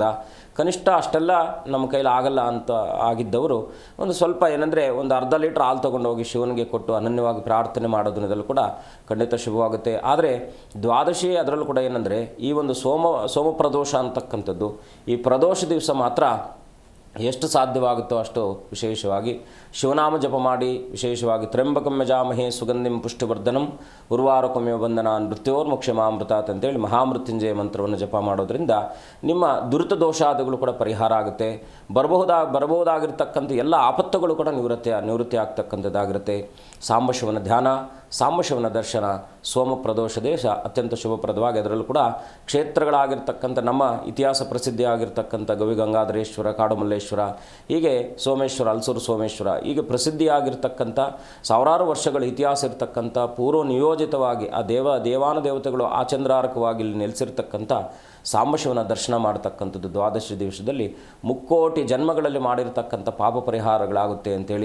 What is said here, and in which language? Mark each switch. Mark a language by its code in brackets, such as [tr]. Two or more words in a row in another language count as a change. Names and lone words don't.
[kn] ಕನಿಷ್ಠ ಅಷ್ಟೆಲ್ಲ ನಮ್ಮ ಕೈಲಿ ಆಗಲ್ಲ ಅಂತ ಆಗಿದ್ದವರು ಒಂದು ಸ್ವಲ್ಪ ಏನಂದರೆ ಒಂದು ಅರ್ಧ ಲೀಟ್ರ್ ಹಾಲು ತೊಗೊಂಡೋಗಿ ಶಿವನಿಗೆ ಕೊಟ್ಟು ಅನನ್ಯವಾಗಿ ಪ್ರಾರ್ಥನೆ ಮಾಡೋದನ್ನದಲ್ಲೂ ಕೂಡ ಖಂಡಿತ ಶುಭವಾಗುತ್ತೆ. ಆದರೆ ದ್ವಾದಶಿ ಅದರಲ್ಲೂ ಕೂಡ ಏನಂದರೆ ಈ ಒಂದು ಸೋಮಪ್ರದೋಷ ಅಂತಕ್ಕಂಥದ್ದು, ಈ ಪ್ರದೋಷ ದಿವಸ ಮಾತ್ರ ಎಷ್ಟು ಸಾಧ್ಯವಾಗುತ್ತೋ ಅಷ್ಟು ವಿಶೇಷವಾಗಿ ಶಿವನಾಮ ಜಪ ಮಾಡಿ, ವಿಶೇಷವಾಗಿ [sa] ತ್ರ್ಯಂಬಕಂ ಯಜಾಮಹೇ ಸುಗಂಧಿಂ ಪುಷ್ಟಿವರ್ಧನಂ ಉರ್ವಾರುಕಮೇವ ಬಂಧನಾನ್ ಮೃತ್ಯೋರ್ಮುಕ್ಷಮಾಮೃತಾತ್ [kn] ಅಂತೇಳಿ ಮಹಾಮೃತ್ಯುಂಜಯ ಮಂತ್ರವನ್ನು ಜಪ ಮಾಡೋದ್ರಿಂದ ನಿಮ್ಮ ದುರಿತ ದೋಷಾದಿಗಳು ಕೂಡ ಪರಿಹಾರ ಆಗುತ್ತೆ. ಬರಬಹುದಾಗಿರ್ತಕ್ಕಂಥ ಎಲ್ಲ ಆಪತ್ತುಗಳು ಕೂಡ ನಿವೃತ್ತಿ ಆಗ್ತಕ್ಕಂಥದ್ದಾಗಿರುತ್ತೆ. ಸಾಂಬಶಿವನ ಧ್ಯಾನ, ಸಾಂಬಶಿವನ ದರ್ಶನ, ಸೋಮಪ್ರದೋಷ ದೇಶ ಅತ್ಯಂತ ಶುಭಪ್ರದವಾಗಿ ಅದರಲ್ಲೂ ಕೂಡ ಕ್ಷೇತ್ರಗಳಾಗಿರ್ತಕ್ಕಂಥ ನಮ್ಮ ಇತಿಹಾಸ ಪ್ರಸಿದ್ಧಿಯಾಗಿರ್ತಕ್ಕಂಥ ಗವಿಗಂಗಾಧರೇಶ್ವರ, ಕಾಡುಮಲ್ಲೇಶ್ವರ, ಹೀಗೆ ಸೋಮೇಶ್ವರ, ಅಲ್ಸೂರು ಸೋಮೇಶ್ವರ, ಹೀಗೆ ಪ್ರಸಿದ್ಧಿಯಾಗಿರ್ತಕ್ಕಂಥ ಸಾವಿರಾರು ವರ್ಷಗಳ ಇತಿಹಾಸ ಇರತಕ್ಕಂಥ ಪೂರ್ವ ನಿಯೋಜಿತವಾಗಿ ಆ ದೇವಾನುದೇವತೆಗಳು ಆಚಂದ್ರಾರಕವಾಗಿ ಇಲ್ಲಿ ನೆಲೆಸಿರ್ತಕ್ಕಂಥ ಸಾಂಬಶಿವನ ದರ್ಶನ ಮಾಡತಕ್ಕಂಥದ್ದು ದ್ವಾದಶಿ ದಿವಸದಲ್ಲಿ ಮುಕ್ಕೋಟಿ ಜನ್ಮಗಳಲ್ಲಿ ಮಾಡಿರ್ತಕ್ಕಂಥ ಪಾಪ ಪರಿಹಾರಗಳಾಗುತ್ತೆ ಅಂತೇಳಿ.